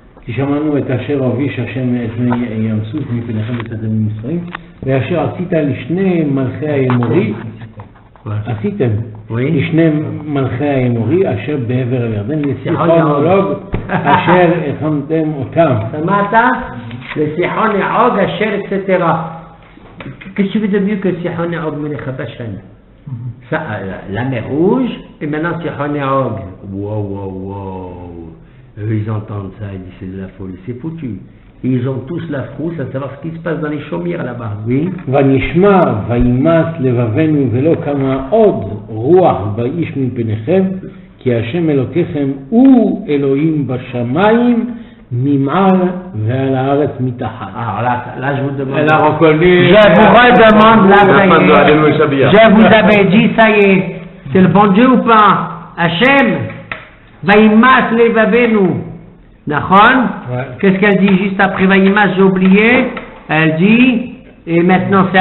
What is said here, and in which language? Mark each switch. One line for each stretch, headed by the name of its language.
Hebrew: שמענו את אשר הוביש השם את בני ים סוף מפניכם בצאתם ממצרים ואשר עשית לשני מלכי האמורי עשיתם לשני מלכי האמורי אשר בעבר הירדן לסיחון ועוג אשר הכנתם אותם. שמעת? לסיחון ועוג אשר etc.
French: Qu'est-ce que tu veux de mieux que Sihon et Og Melech Bashan? Ça, la mer Rouge et maintenant Sihon et Og. Wow. Eux, ils entendent ça, ils disent c'est de la folie, c'est foutu. Ils ont tous la frousse à savoir ce qui se passe dans les chaumières là-bas. Oui.
Hebrew: ונשמע וימס לבבנו ולא קמה עוד רוח באיש מפניכם כי השם אלוקיכם הוא אלוהים בשמיים ממעל ועל הארץ מתחת.
French: Alors là je vous demande. Elle a reconnu. Je vous redemande là, ça La fin de y est. Alléluia Shabbat. Je vous avais dit, ça y est. C'est le bon Dieu ou pas? Hachem. Vaïmas levavenu. Nachon? Ouais. Qu'est-ce qu'elle dit juste après Vaïmas? J'ai oublié. Elle dit, et maintenant c'est